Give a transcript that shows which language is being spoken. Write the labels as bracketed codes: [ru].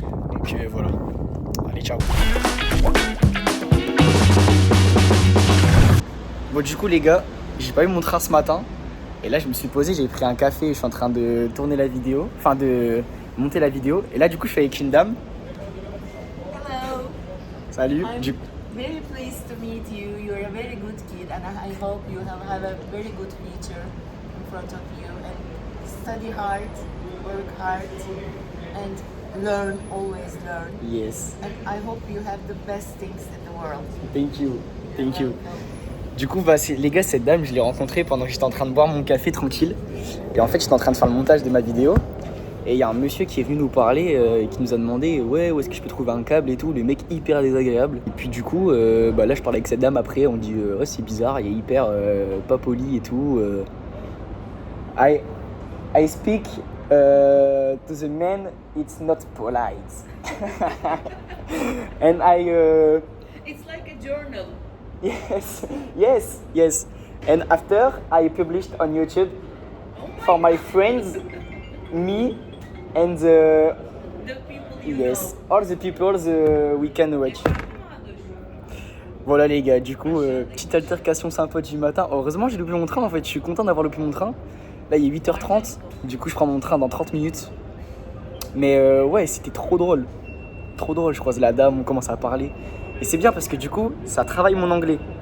[fr] Donc voilà, allez ciao. Bon du coup les gars, j'ai pas eu mon train ce matin. Et là je me suis posé, j'ai pris un café, je suis en train de tourner la vidéo, enfin de monter la vidéo. Et là du coup je suis avec une dame. [en] Hello. [fr] Salut. [en] I'm very pleased to meet you. You're a very good kid and I hope you have a very good future in front of you and study hard, work hard and learn, always learn. Yes. And I hope you have the best things in the world. Thank you. Thank you. [fr] Du coup, les gars, cette dame, je l'ai rencontrée pendant que j'étais en train de boire mon café tranquille. Et en fait, j'étais en train de faire le montage de ma vidéo. Et il y a un monsieur qui est venu nous parler et qui nous a demandé ouais, où est-ce que je peux trouver un câble et tout. Le mec hyper désagréable. Et puis du coup, là, je parlais avec cette dame après. On dit ouais, c'est bizarre, il est hyper pas poli et tout. [en] I speak to the men, it's not polite. And It's like a journal. Yes. And after I published on YouTube for my friends, me and The people you yes, all the people we can watch. [fr] Voilà les gars, du coup, petite altercation sympa du matin. Heureusement j'ai loupé mon train en fait, je suis content d'avoir loupé mon train. Là il est 8h30, du coup je prends mon train dans 30 minutes. Mais ouais, c'était trop drôle. Trop drôle, je croise la dame, on commence à parler. Et c'est bien parce que du coup, ça travaille mon anglais.